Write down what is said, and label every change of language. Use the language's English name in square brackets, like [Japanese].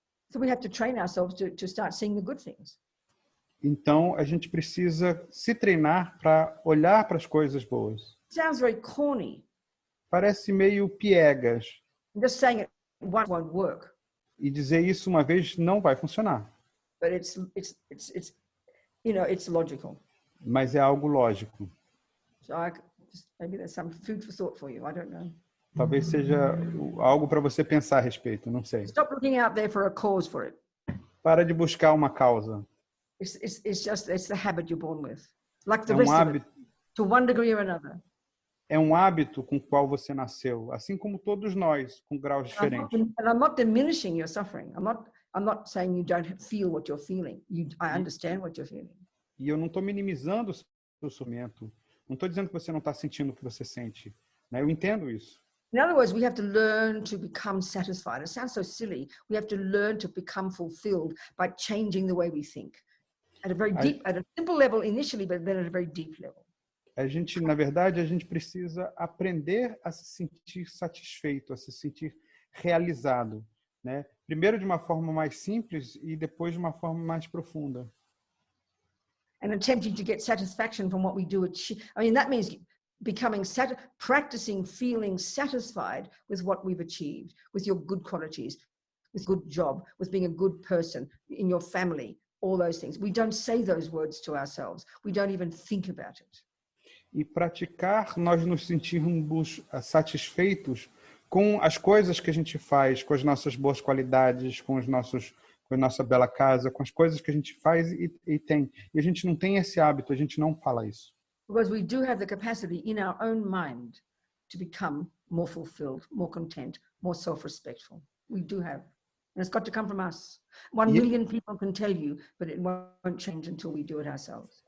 [English] So we have to train ourselves to start seeing the good things. [Portuguese] Então a gente precisa se treinar para olhar para as coisas boas. [English] It sounds very corny. [Portuguese] Parece meio piegas. [English] I'm just saying it once won't work, [Portuguese] E dizer isso uma vez não vai funcionar. [English] but it's you know, it's logical. [Portuguese] Mas é algo lógico. [English] So maybe there's some food for thought for you. I don't know. [Portuguese] Talvez seja algo para você pensar a respeito, não sei. [English] Stop looking out there for a cause for it. [Portuguese] Para de buscar uma causa. [English] It's the habit you're born with, like the [Portuguese] É [English] rest [Portuguese] hábito, [English] it, to one degree or another. [Portuguese] é um hábito com o qual você nasceu, assim como todos nós, com graus diferentes. [English] And I'm not diminishing your suffering. I'm not saying you don't feel what you're feeling. I understand what you're feeling. [Portuguese] E eu não estou minimizando o seu sofrimento. Não estou dizendo que você não está sentindo o que você sente, né? Eu entendo isso. [English] In other words, we have to learn to become satisfied. It sounds so silly. We have to learn to become fulfilled by changing the way we think. At a very deep, at a simple level initially, but then at a very deep level. [Portuguese] Na verdade, a gente precisa aprender a se sentir satisfeito, a se sentir realizado, né? Primeiro de uma forma mais simples e depois de uma forma mais profunda. [English] And attempting to get satisfaction from what we do. I mean, that means practicing feeling satisfied with what we've achieved, with your good qualities, with good job, with being a good person in your family, all those things. We don't say those words to ourselves. We don't even think about it. [Portuguese] E praticar, nós nos sentirmos satisfeitos com as coisas que a gente faz, com as nossas boas qualidades, com os nossos com a nossa bela casa, com as coisas que a gente faz e tem. E a gente não tem esse hábito, a gente não fala isso. [English] Because we do have the capacity in our own mind to become more fulfilled, more content, more self-respectful. We do have. And it's got to come from us. 1 million people can tell you, but it won't change until we do it ourselves.